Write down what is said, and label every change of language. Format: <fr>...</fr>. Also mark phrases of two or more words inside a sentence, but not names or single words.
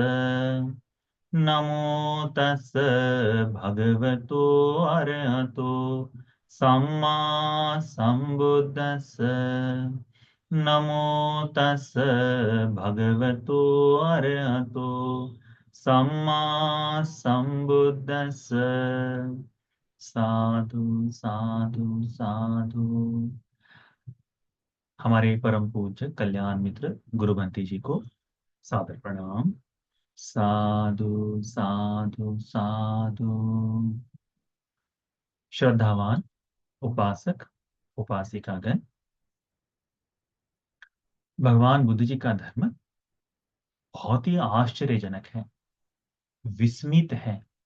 <pi>नमो तस् भगवतो अरहतो सम्मा संबुद्दस्स। नमो तस् भगवतो अरहतो सम्मा संबुद्दस्स। साधु साधु साधु।</pi> <hi>हमारे परम पूज्य कल्याण मित्र गुरुबंती जी को सादर प्रणाम।</hi> <pi>साधु साधु साधु।</pi> <hi>श्रद्धावान उपासक उपासिकागण, भगवान बुद्ध जी का धर्म बहुत ही आश्चर्यजनक है, विस्मित है।</hi>